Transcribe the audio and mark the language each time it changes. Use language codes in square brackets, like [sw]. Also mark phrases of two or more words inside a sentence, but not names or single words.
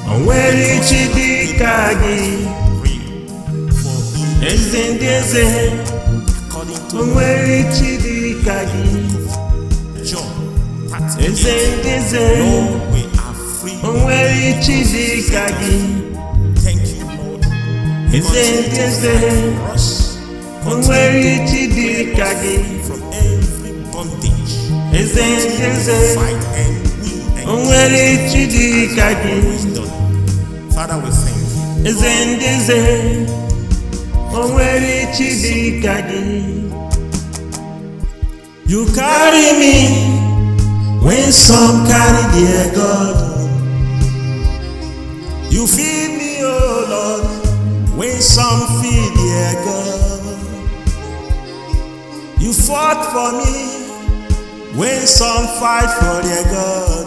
[en] According to John 13, Lord, we are free. Thank you, Lord. Continue to fight for us. Continue to deliver us from every bondage. [ig] Eze ndị eze, [en] Fight and win o and [ig] nwere chi dị ka gị. [en] always done. Father, we thank you. [ig] Eze ndị eze, o nwere chi dị ka gị. [en] You carry me when some carry their God. You feed me, oh Lord, when some feed their God. You fought for me when some fight for their God.